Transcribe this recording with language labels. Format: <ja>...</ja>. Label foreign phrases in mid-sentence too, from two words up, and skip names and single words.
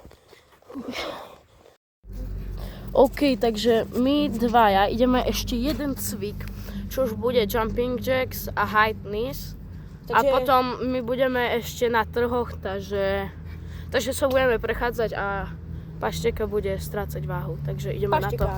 <sk>OK, takže my dvaja ideme ešte jeden cvik, čo už bude</sk> <en>jumping jacks</en> <sk>a</sk> <en>high knees.</en> <sk>A potom my budeme ešte na trhoch, takže sa budeme prechádzať a Pašteka bude strácať váhu, takže ideme na to.</sk>